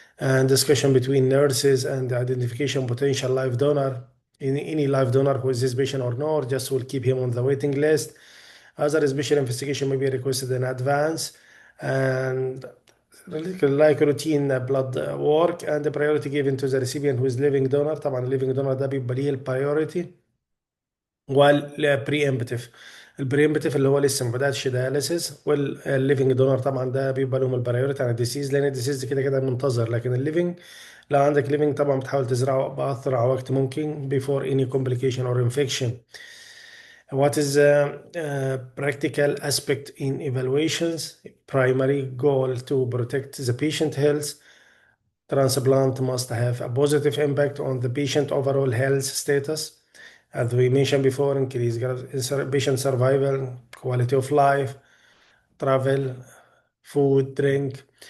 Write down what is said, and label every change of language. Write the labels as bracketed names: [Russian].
[English] and discussion between nurses and identification potential live donor. Any live donor who is this patient or not, just will keep him on the waiting list. Other special investigation may be requested in advance, and like routine blood work, and the priority given to the recipient who is living donor. [Arabic] طبعا living donor ده بيبقى ليه البريوريتي. والبريمبتيف، البريمبتيف اللي هو لسه ما بداتش دياليسيس، والليفنج دونر طبعا ده بيبقى لهم البريوريتي عن الديسيز، لان الديسيز كده كده منتظر، لكن الليفنج لو عندك ليفنج طبعا بتحاول تزرعه بأسرع وقت ممكن [English] before any complication or infection. What is the practical aspect in evaluations? Primary goal to protect the patient health. Transplant must have a positive impact on the patient overall health status. As we mentioned before, increase patient survival, quality of life, travel, food, drink.